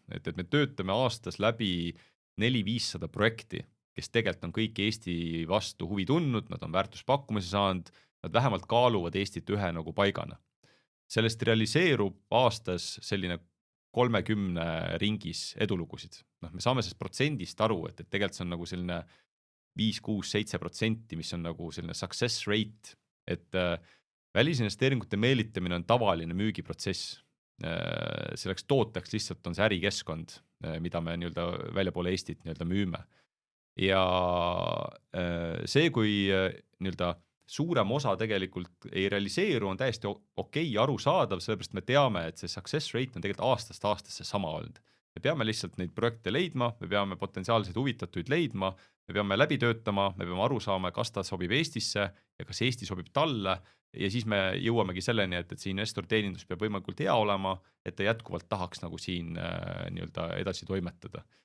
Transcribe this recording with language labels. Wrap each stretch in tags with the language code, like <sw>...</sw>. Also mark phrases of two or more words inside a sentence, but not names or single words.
<et>Et me töötame aastas läbi 400-500 projekti, kes tegelikult on kõik Eesti vastu huvi tundnud, nad on väärtuspakkumise saanud, nad vähemalt kaaluvad Eestit ühe nagu paigana. Sellest realiseerub aastas selline 30 ringis edulugusid. Me saame sellest protsendist aru, et tegelikult see on nagu selline 5-6-7%, mis on nagu selline</et> <en>success rate,</en> <et>et välisinvesteeringute meelitamine on tavaline müügiprotsess. Selleks tooteks lihtsalt on see ärikeskkond, mida me nii-öelda väljapoole Eestit nii-öelda müüme. Ja see, kui nii-öelda suurem osa tegelikult ei realiseeru, on täiesti okei arusaadav, sellepärast me teame, et see</et> <en>success rate</en> <et>on tegelikult aastast aastasse sama olnud. Me peame lihtsalt neid projekte leidma, me peame potentsiaalseid huvitatuid leidma, me peame läbi töötama, me peame aru saama, kas ta sobib Eestisse ja kas Eesti sobib talle ja siis me jõuamegi selleni, et see investor teenindus peab võimalikult hea olema, et ta jätkuvalt tahaks nagu siin nii-öelda edasi toimetada.</et>